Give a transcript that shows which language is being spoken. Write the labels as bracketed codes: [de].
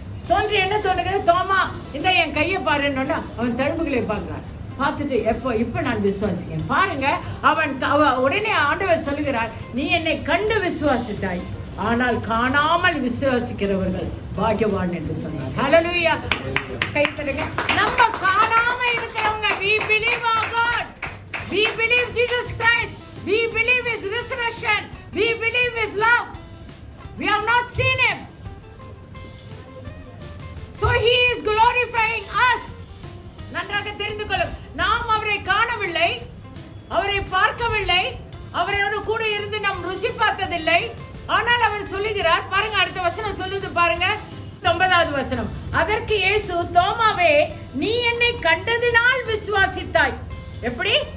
[ta] தோன்றி என்ன தோன்றுகிறது, தோமா இந்த என் கையை பாருன்னு அவன் தழும்புகளை பார்க்கிறான். பார்த்துட்டு இப்ப நான் விசுவாசிக்கிறேன் பாருங்க. உடனே ஆண்டவர் சொல்லுகிறார், நீ என்னை கண்டு விசுவாசித்தாய், ஆனால் காணாமல் விசுவாசிக்கிறவர்கள் பாக்கியவான் என்று சொன்னார். ஹல்லேலூயா. கை தட்டுங்க. நம்ம காணாம இருக்கிறவங்க, [en] we believe our God, we believe Jesus Christ, we believe his resurrection, we believe his love, we have not seen him, so he is glorifying us. [ta] நன்றாக தெரிந்து கொள்ளும், நாம் அவரை காணவில்லை, அவரை பார்க்கவில்லை, அவரோடு கூட இருந்து நாம் ருசி பார்த்ததில்லை. ஆனால் அவர் சொல்லுகிறார் பாருங்க, அடுத்த வசனம் சொல்லுது பாருங்க, 9வது வசனம். அதற்கு இயேசு, தோமாவே, நீ என்னை கண்டதினால் விசுவாசித்தாய். எப்படி?